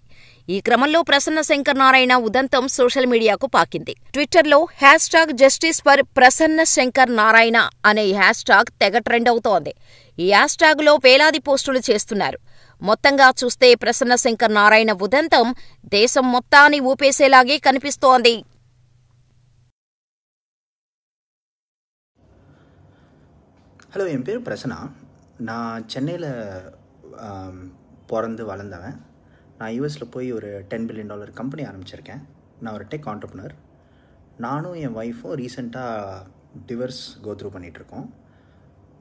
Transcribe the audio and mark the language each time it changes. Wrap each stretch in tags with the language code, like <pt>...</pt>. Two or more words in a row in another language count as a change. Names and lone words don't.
<te>ఈ క్రమంలో ప్రసన్న శంకర్ నారాయణ ఉదంతం సోషల్ మీడియాకు పాకింది. ట్విట్టర్లో #JusticeForPrasannaShankarNarayana అనే హ్యాష్టాగ్ తెగ ట్రెండ్ అవుతోంది. ఈ హ్యాష్టాగ్లో వేలాది పోస్టులు చేస్తున్నారు. మొత్తంగా చూస్తే ప్రసన్న శంకర్ నారాయణ ఉదంతం దేశం మొత్తాన్ని ఊపేసేలాగే కనిపిస్తోంది.</te> <ta>ஹலோ, என் பேர் பிரசன்னா. நான் சென்னையில் பிறந்து வளர்ந்தவன். நான் யூஎஸில் போய் ஒரு $10</ta> <en>billion company</en> <ta>ஆரம்பிச்சிருக்கேன். நான் ஒரு</ta> <en>tech entrepreneur.</en> <ta>நானும் என் ஒய்ஃபும் ரீசெண்டாக</ta> <en>divorce go through</en> <ta>பண்ணிகிட்ருக்கோம்.</ta>